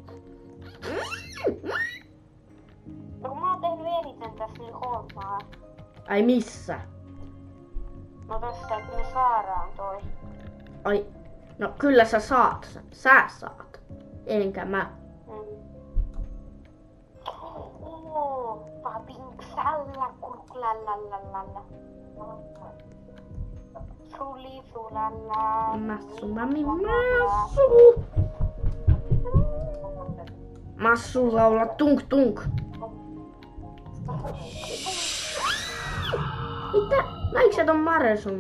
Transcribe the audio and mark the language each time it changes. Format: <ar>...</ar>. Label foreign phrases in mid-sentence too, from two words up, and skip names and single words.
<fi>No kun mä oon tehnyt eniten tässä niin hommaa. Ai missä? No tässä, että me saadaan toi. Ai, no kyllä sä saat. Sä saat. Enkä mä. Papinksalla kurklallalalla. Suli sulalla. Massu, mami, massu. Massu laula tunk tunk. Mitä? Näinkö sä ton Maresun?</fi>